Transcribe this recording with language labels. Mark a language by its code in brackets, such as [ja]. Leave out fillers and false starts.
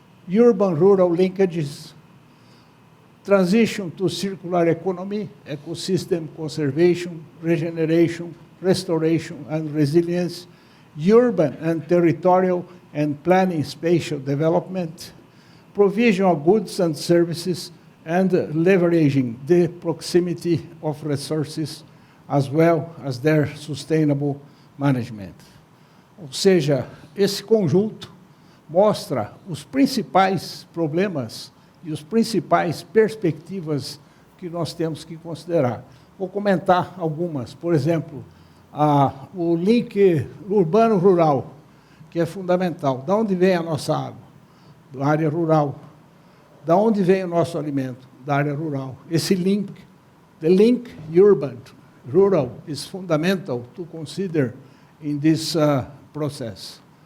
[en] Urban-rural linkages. Transition to circular economy, ecosystem conservation, regeneration, restoration, and resilience, urban and territorial and planning spatial development, provision of goods and services, and leveraging the proximity of resources as well as their sustainable management. [pt] Ou seja, esse conjunto mostra os principais problemas e as principais perspectivas que nós temos que considerar. Vou comentar algumas. Por exemplo, o link urbano-rural, que é fundamental. Da onde vem a nossa água? Da área rural. Da onde vem o nosso alimento? Da área rural. Esse link, [en] the link urban-rural, is fundamental to consider in this process.